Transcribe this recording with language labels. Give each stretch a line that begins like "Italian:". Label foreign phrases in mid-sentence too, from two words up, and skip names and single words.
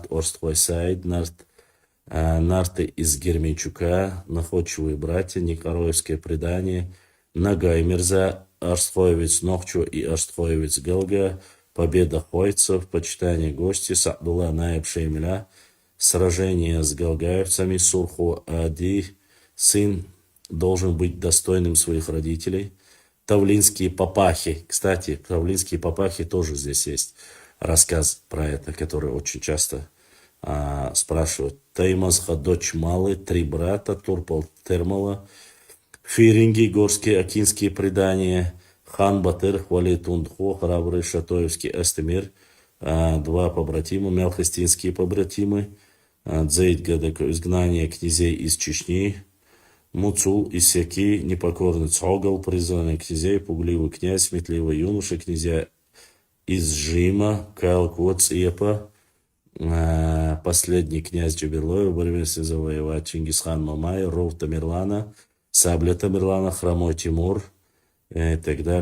Russian: Орствойсайд, Нарты из Герменчука, Находчивые братья, Николаевское предание, Нагай Мирза, Арстхоевец Нохчу и Арстхоевец Галга, Победа хойцев, Почитание гости, Сабдулла Наиб Шеймля, Сражение с галгаевцами, Сурху Ади, сын должен быть достойным своих родителей. Тавлинские папахи. Кстати, Тавлинские папахи тоже здесь есть рассказ про это, который очень часто спрашивают. Таймазха, дочь Малы, три брата, Турпал Термала, Фиринги, горские акинские предания, Хан Батыр, Хвали Тундхо, храбрый Шатоевский Эстемир, два побратима, мелхостинские побратимы, Дзейд Гадек, изгнание князей из Чечни, Муцул, Исяки, непокорный Цогал, призванный князей, пугливый князь, метливый юноша, князья из Жима, Калкот, Епа, последний князь Джаберлоев, борьбе завоевать Чингисхан Мамай, Ров Тамерлана, Сабля Тамерлана, Хромой Тимур и так далее.